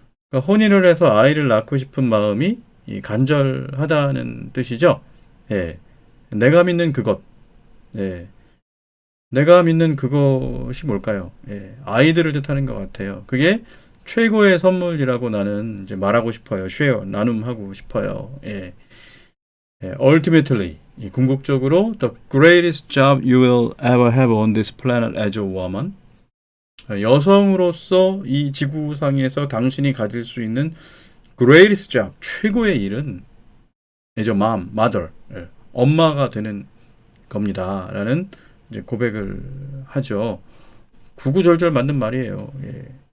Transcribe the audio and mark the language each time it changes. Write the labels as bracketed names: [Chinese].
[Korean] 그러니까 혼인을 해서 아이를 낳고 싶은 마음이 간절하다는 뜻이죠. 예. 내가 믿는 그것. 예. 내가 믿는 그것이 뭘까요? 예. 아이들을 뜻하는 것 같아요. 그게 최고의 선물이라고 나는 이제 말하고 싶어요. share, 나눔하고 싶어요. 예. 예. [English] Ultimately, 궁극적으로 the greatest job you will ever have on this planet as a woman. [Korean] 여성으로서 이 지구상에서 당신이 가질 수 있는 greatest job, 최고의 일은 [English] as a mom, mother, [Korean] 예, 엄마가 되는 겁니다. 라는 이제 고백을 하죠. 구구절절 맞는 말이에요. 예.